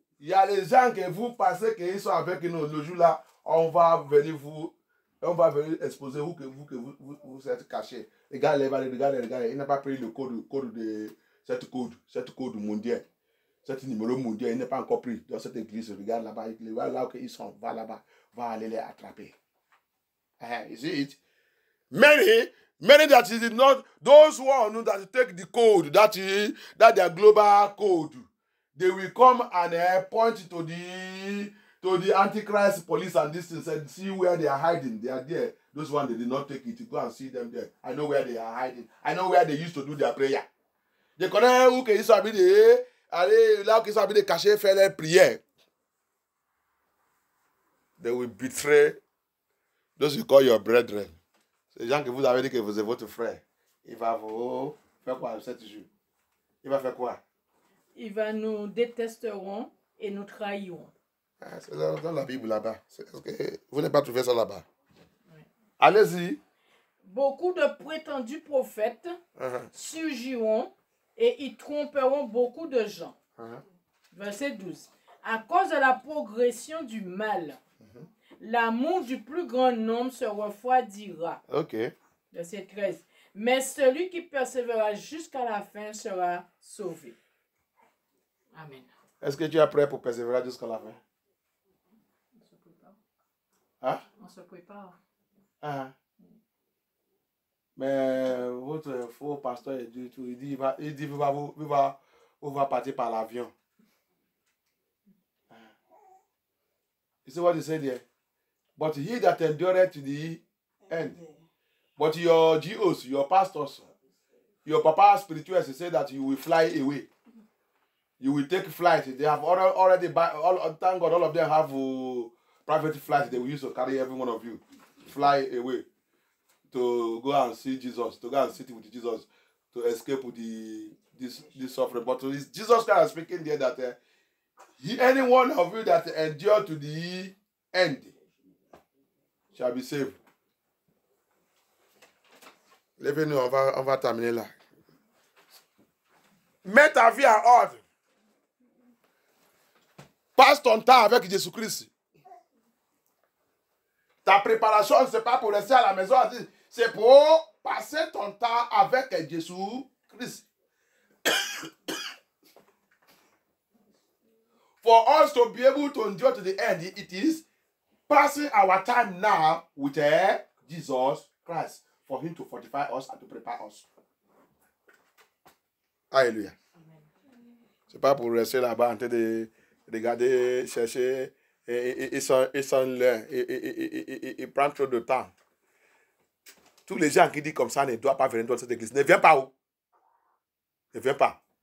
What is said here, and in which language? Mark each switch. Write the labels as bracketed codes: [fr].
[fr] Il y a les gens que vous pensez qu'ils sont avec nous. Le jour-là, on va venir exposer vous que vous êtes cachés. Regardez. Il n'a pas pris le code de cette code mondial. Cet numéro mondial, il n'est pas encore pris dans cette église. Regarde là-bas, là où ils sont, va là-bas, va aller les attraper. [en] You see it? Many that is not those one that take the code, that their global code. They will come and point to the Antichrist police and this and see where they are hiding. They are there. Those ones, they did not take it. Go and see them there. I know where they are hiding. I know where they used to do their prayer. [fr] They connaissent où qu'ils sont habités. Allez, là où ils sont habités, cachés, faire leur prière. [en] They will betray those you call your brethren. [fr] C'est les gens que vous avez dit que vous êtes votre frère. Il va vous faire quoi cet jour? Il va faire quoi? Il va nous détesteront et nous trahiront. C'est dans la Bible là-bas. Vous n'avez pas trouvé ça là-bas. Oui. Allez-y. Beaucoup de prétendus prophètes surgiront et ils tromperont beaucoup de gens. Verset 12. À cause de la progression du mal, l'amour du plus grand nombre se refroidira. OK. Verset 13. Mais celui qui persévérera jusqu'à la fin sera sauvé. Amen. Est-ce que tu es prêt pour persévérer jusqu'à la fin? On se prépare. Hein? On se prépare. Mais votre faux pasteur il dit vous va partir par l'avion. [en] You see what he said here? But he that endureth to the end. But your GOs, your pastors, your papa spirituals, he said that you will fly away. You will take flight. They have already thank God, all of them have private flights they will use to carry every one of you. Fly away to go and see Jesus, to go and sit with Jesus, to escape with this suffering. But it's Jesus Christ speaking there that any one of you that endure to the end shall be saved. [fr] Levez-nous, on va terminer là. Mets ta vie en ordre. Passe ton temps avec Jésus-Christ. Ta préparation, ce n'est pas pour rester à la maison. C'est pour passer ton temps avec Jésus-Christ. [en] For us to be able to endure to the end, it is passing our time now with Jesus Christ. For him to fortify us and to prepare us. [fr] Alléluia. Ce n'est pas pour rester là-bas en train de regarder, chercher. Ils sont là. Ils prennent trop de temps. Tous les gens qui disent comme ça ne doivent pas venir dans cette église. Ne viens pas où? Ne viens pas.